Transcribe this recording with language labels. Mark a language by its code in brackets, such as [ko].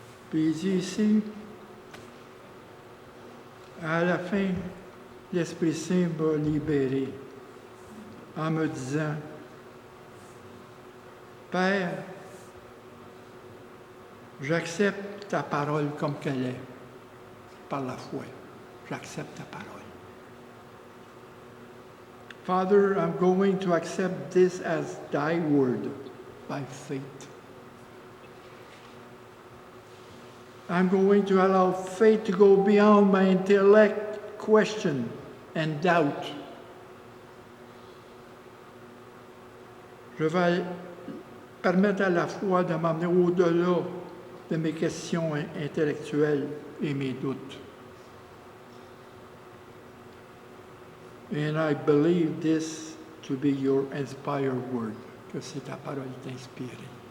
[fr] Puis il dit ici, à la fin, l'Esprit Saint m'a libéré en me disant, Père, j'accepte ta parole comme qu'elle est, par la foi. J'accepte ta parole. [en] Father, I'm going to accept this as thy word by faith. I'm going to allow faith to go beyond my intellect, question, and doubt. [fr] Je vais permettre à la foi de m'amener au-delà de mes questions intellectuelles et mes doutes. [en] And I believe this to be your inspired word, [fr] que c'est ta parole inspirée.